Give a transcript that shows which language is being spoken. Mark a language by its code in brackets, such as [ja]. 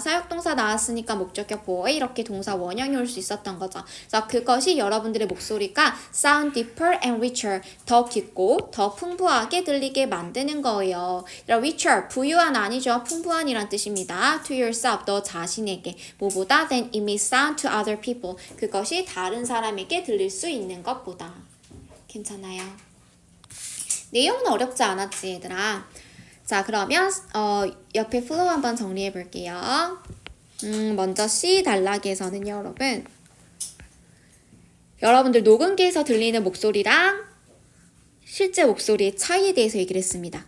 [ko] 사역동사 나왔으니까 목적격 보어에 이렇게 동사 원형이 올 수 있었던 거죠. 그래서 그것이 여러분들의 목소리가 sound deeper and richer, 더 깊고 더 풍부하게 들리게 만드는 거예요. richer, 부유한 아니죠. 풍부한이란 뜻입니다. to yourself, 너 자신에게. [en] 뭐보다 than it may sound to other people. [ko] 그것이 다른 사람에게 들릴 수 있는 것보다. 괜찮아요. 내용은 어렵지 않았지, 얘들아. 자, 그러면 옆에 플로우 한번 정리해 볼게요. 먼저 C 단락에서는요, 여러분들 녹음기에서 들리는 목소리랑 실제 목소리의 차이에 대해서 얘기를 했습니다.